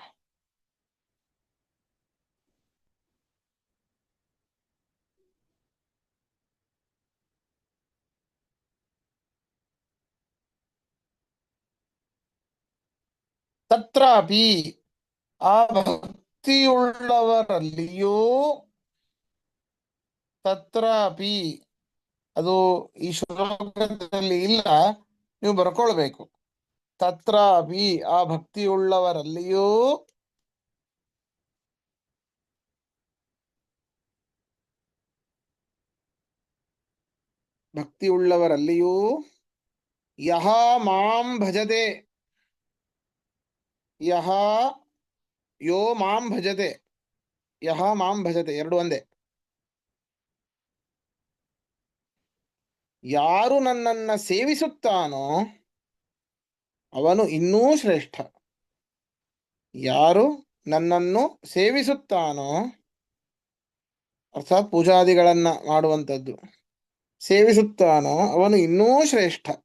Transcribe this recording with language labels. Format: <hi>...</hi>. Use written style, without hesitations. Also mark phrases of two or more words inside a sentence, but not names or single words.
<kn>ತತ್ರಾಪಿ ಆ ಭಕ್ತಿಯುಳ್ಳವರಲ್ಲಿಯೂ, ತತ್ರಾಪಿ ಅದು ಈ ಶ್ಲೋಕದಲ್ಲಿ ಇಲ್ಲ, ನೀವು ಬರ್ಕೊಳ್ಬೇಕು.</kn> <sa>ತತ್ರಾಪಿ</sa> <kn>ಆ ಭಕ್ತಿಯುಳ್ಳವರಲ್ಲಿಯೂ ಭಕ್ತಿಯುಳ್ಳವರಲ್ಲಿಯೂ</kn> <sa>ಯಹ ಮಾಂ ಭಜತೆ, ಯಹ ಯೋ ಮಾಂ ಭಜತೆ, ಯಹ ಮಾಂ ಭಜತೆ</sa> <kn>ಎರಡು ಒಂದೇ. ಯಾರು ನನ್ನನ್ನ ಸೇವಿಸುತ್ತಾನೋ ಅವನು ಇನ್ನೂ ಶ್ರೇಷ್ಠ. ಯಾರು ನನ್ನನ್ನು ಸೇವಿಸುತ್ತಾನೋ, ಅರ್ಥಾತ್ ಪೂಜಾದಿಗಳನ್ನ ಮಾಡುವಂಥದ್ದು, ಸೇವಿಸುತ್ತಾನೋ ಅವನು ಇನ್ನೂ ಶ್ರೇಷ್ಠ.</kn>